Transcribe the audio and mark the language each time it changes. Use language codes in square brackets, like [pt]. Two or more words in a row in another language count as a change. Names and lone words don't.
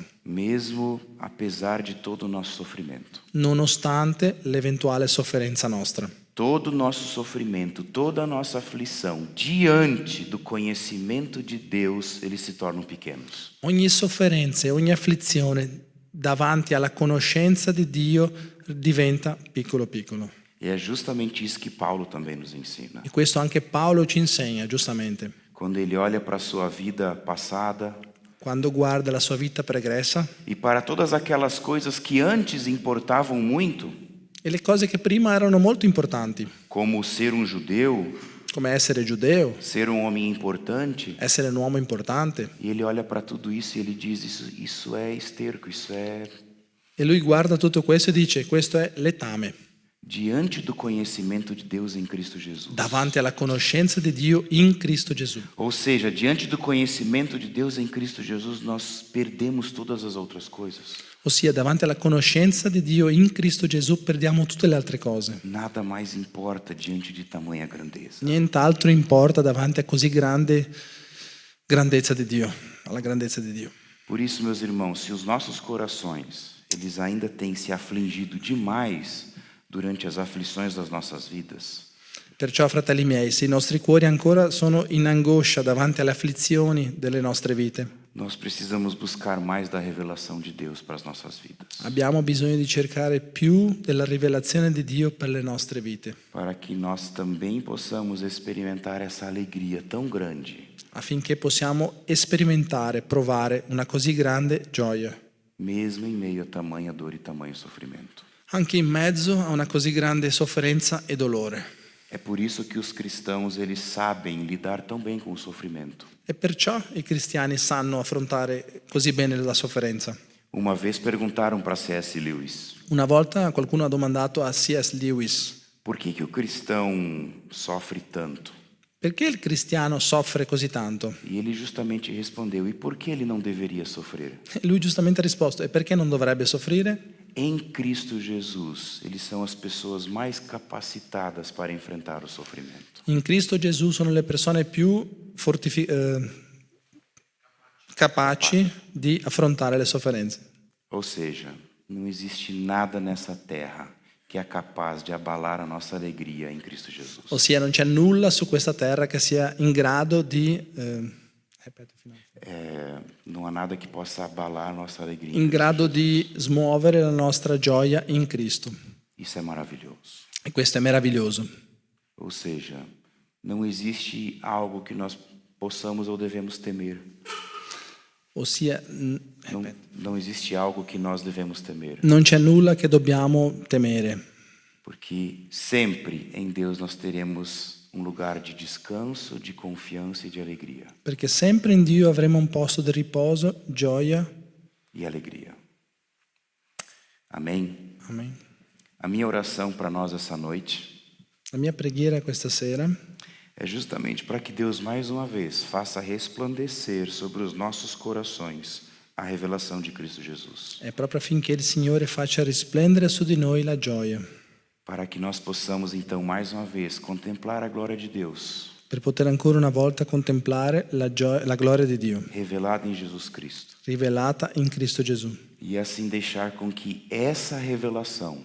[pt] Mesmo apesar de todo o nosso sofrimento. [it] nonostante l'eventuale sofferenza nostra. [pt] Todo o nosso sofrimento, toda a nossa aflição, diante do conhecimento de Deus, eles se tornam pequenos. [it] Ogni sofferenza e ogni afflizione davanti alla conoscenza di Dio diventa piccolo piccolo. [pt] E é justamente isso que Paulo também nos ensina. [it] E questo anche Paolo ci insegna, giustamente. [pt] Quando ele olha para a sua vida passada [it] Quando guarda la sua vita pregressa [pt] e para todas aquelas coisas que antes importavam muito, [it] e le cose che prima erano molto importanti, [pt] como ser um judeu, [it] come essere giudeo, [pt] ser um homem importante, [it] essere un uomo importante, [pt] e ele olha para tudo isso e ele diz: isso é esterco, isso é. [it] e lui guarda tutto questo e dice: questo è letame. [pt] Diante do conhecimento de Deus em Cristo Jesus. [it] Davanti alla conoscenza di Dio in Cristo Gesù. [pt] Ou seja, diante do conhecimento de Deus em Cristo Jesus, nós perdemos todas as outras coisas. [it] Ossia, davanti alla conoscenza di Dio in Cristo Gesù perdiamo tutte le altre cose. [pt] Nada mais importa diante de tamanha grandeza. [it] Nient'altro importa davanti a così grande grandezza di Dio, alla grandezza di Dio. [pt] Por isso, meus irmãos, se os nossos corações eles ainda têm se afligido demais durante as aflições das nossas vidas, [it] Perciò, fratelli miei, se i nostri cuori ancora sono in angoscia davanti alle afflizioni delle nostre vite, [pt] nós precisamos buscar mais da revelação de Deus para as nossas vidas, [it] abbiamo bisogno di cercare più della rivelazione di Dio per le nostre vite, [pt] para que nós também possamos experimentar essa alegria tão grande, [it] affinché possiamo sperimentare, provare una così grande gioia, [pt] mesmo em meio a tamanha dor e tamanho sofrimento. [it] anche in mezzo a una così grande sofferenza e dolore. [pt] É por isso que os cristãos, eles sabem lidar tão bem com o sofrimento. [it] E perciò i cristiani sanno affrontare così bene la sofferenza. [pt] Uma vez perguntaram para C.S. Lewis, [it] Una volta qualcuno ha domandato a C.S. Lewis: [pt] por que o cristão sofre tanto? [it] perché il cristiano soffre così tanto? [pt] E ele justamente respondeu, e por que ele não deveria sofrer? [it] E lui giustamente ha risposto: e perché non dovrebbe soffrire? [pt] Em Cristo Jesus, eles são as pessoas mais capacitadas para enfrentar o sofrimento. [it] In Cristo Gesù sono le persone più capaci di affrontare le sofferenze. [pt] Ou seja, não existe nada nessa terra que é capaz de abalar a nossa alegria em Cristo Jesus. [it] Ossia, non c'è nulla su questa terra che sia in grado di [pt] Não há nada que possa abalar a nossa alegria. [it] in grado di smuovere la nostra gioia in Cristo. [pt] Isso é maravilhoso. [it] E questo è meraviglioso. [pt] Ou seja, não existe algo que nós possamos ou devemos temer. [it] Ossia, [pt] Não existe algo que nós devemos temer. [it] non c'è nulla che dobbiamo temere, [pt] Porque sempre em Deus nós teremos um lugar de descanso, de confiança e de alegria. [it] perché sempre in Dio avremo un posto di riposo, gioia. [pt] E alegria. Amém? [it] Amen. [pt] A minha oração para nós essa noite [it] La mia preghiera questa sera [pt] é justamente para que Deus mais uma vez faça resplandecer sobre os nossos corações a revelação de Cristo Jesus. [it] è proprio affinché il Signore faccia risplendere su di noi la gioia, [pt] Para que nós possamos então mais uma vez contemplar a glória de Deus, [it] per poter ancora una volta contemplare la gloria di Dio, [pt] revelada em Jesus Cristo, [it] rivelata in Cristo Gesù, [pt] e assim deixar com que essa revelação,